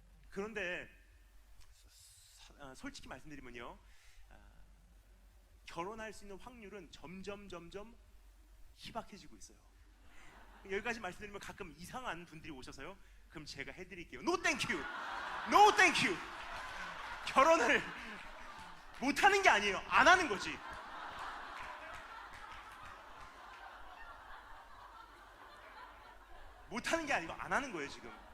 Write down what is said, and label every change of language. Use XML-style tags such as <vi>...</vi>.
<ko>그런데 솔직히 말씀드리면요, 결혼할 수 있는 확률은 점점 희박해지고 있어요. 여기까지 말씀드리면 가끔 이상한 분들이 오셔서요, 그럼 제가 해드릴게요.</ko> <en>No thank you, no thank you.</en> <ko>결혼을 못하는 게 아니에요. 안 하는 거지. 못하는 게 아니고 안 하는 거예요 지금.</ko>